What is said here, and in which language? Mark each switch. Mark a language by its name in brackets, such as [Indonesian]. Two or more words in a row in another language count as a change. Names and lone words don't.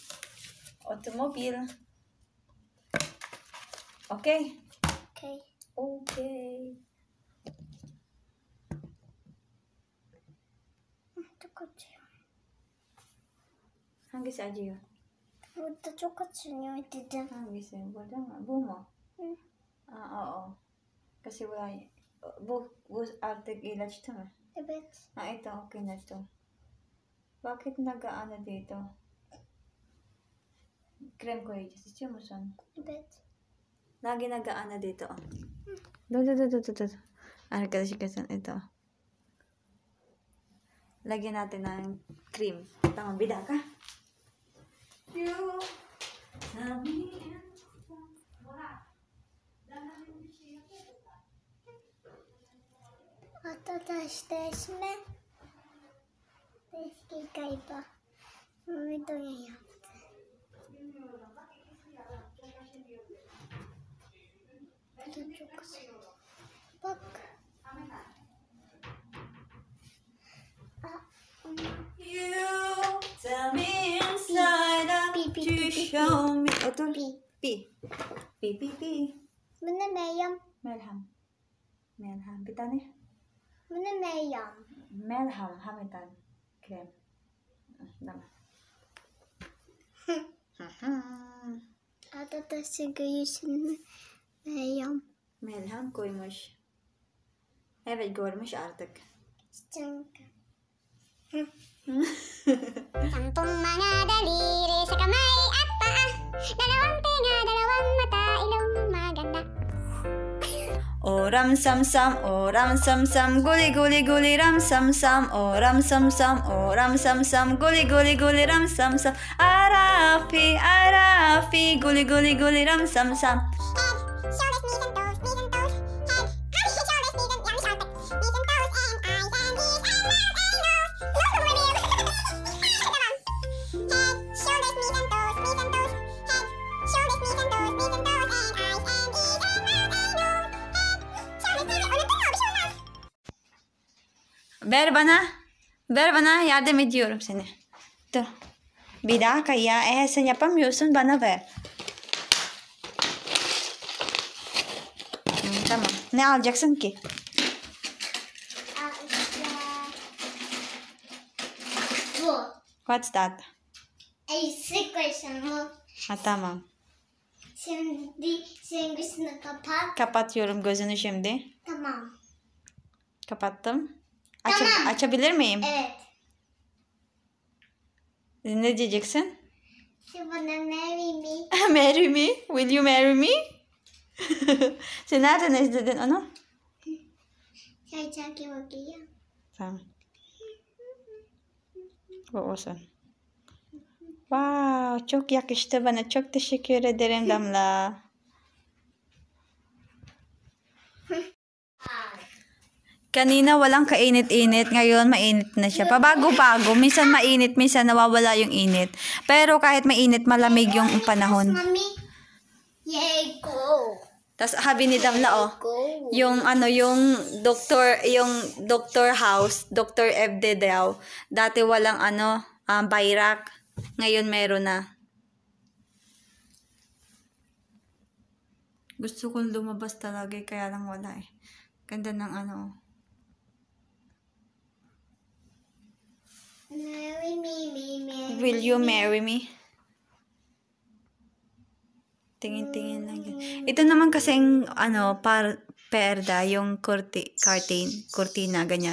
[English] Okay. Okay. Okay. [Korean] 똑같아요. [Turkish] Hangisi acıyor? Burada çok açılıyor dedim. Hangisi? Burada mı? Bu mu? Hı. [Filipino] Oo. Kasi wala [Turkish] bu artık ilaçtı mı? Evet. [Filipino] Ito, okay na to. Bakit nag-ano dito? Cream ko yun. [Turkish] Istiyor musun? Evet. [Filipino] Lagi nag-ano dito. [Turkish] Dur. [Filipino] Arkadaşlar ito. Lagyan natin ng cream. [Turkish] Tamam, bir dakika. Arkadaşlar eski galiba. Videoya yaptı. Bu da çok güzel. Bak. [English] You tell me inside out Pi, pi, to pi, pi, show me. Otur. Pi. Pi. [Turkish] Bu ne Meryem? Melham. Bir tane. Bu ne Meryem? Melham. Hamitan. Krem. Tamam. Arkadaşlar görüyorsun Meryem. Melham koymuş. Evet, görmüş artık. Çünkü. [Filipino] Sampung mga daliri sa kamay at paa. Dalawang tenga, dalawang mata, ilong maganda. Oram sam sam, guli ram sam, oram sam, guli ram sam, arafi, guli ram sam. [English] Head, shoulders, knees and toes, knees and toes. Head, shoulders, knees and yummy chocolate. Knees and toes and eyes and ears and mouth and nose. Nose of reveal. Head, shoulders, knees and toes, knees and toes. Head, shoulders, knees and toes, knees and toes and eyes and ears and mouth and nose. Head, shoulders, knees and toes. [Turkish] Bir şey olmaz. Ver bana, yardım ediyorum seni. Dur. Bir dakika ya, eğer sen yapamıyorsun bana ver. Tamam. Ne alacaksın ki? Bu. [English] What's that? [Turkish] Eksik koysun bu. Tamam. Şimdi senin gözünü kapat. Kapatıyorum gözünü şimdi. Tamam. Kapattım. Tamam. Açabilir miyim? Evet. Ne diyeceksin? Şimdi bana [English] marry me. Marry me? Will you marry me? [Turkish] Sen nereden izledin onu? Çay bakayım. Tamam. Bu olsun. Wow, çok yakıştı bana. Çok teşekkür ederim Damla. [Filipino] Kanina walang kainit-init, ngayon mainit na siya. Pabago-bago, minsan mainit, minsan nawawala yung init. Pero kahit mainit, malamig yung panahon. [English] Mommy. Yay, go. [Filipino] Tapos habi ni Damla, oh, [English] Go. [Filipino] yung doctor house, Dr. FD daw, dati walang bayrak, ngayon meron na. Gusto kong lumabas talaga, kaya lang wala eh. Ganda ng [English] Marry me. Will you marry me? [Filipino] Tingin-tingin lang yan. Ito naman kasing, perda, yung cortina, ganyan.